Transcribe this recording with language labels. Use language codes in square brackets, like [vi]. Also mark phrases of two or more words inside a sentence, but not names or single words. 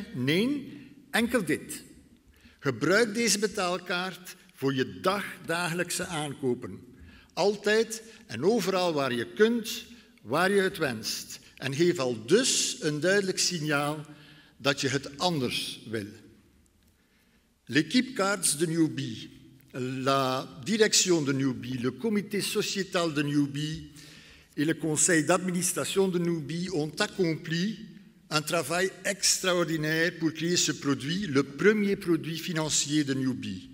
[nl] Nee, enkel dit. Gebruik deze betaalkaart voor je dagdagelijkse aankopen. Altijd en overal waar je kunt, waar je het wenst. En geef al dus een duidelijk signaal dat je het anders wil. [fr] L'équipe Cards de Newbie, la direction de Newbie, le comité sociétal de Newbie et le conseil d'administration de Newbie ont accompli un travail extraordinaire pour créer ce produit, le premier produit financier de Newbie.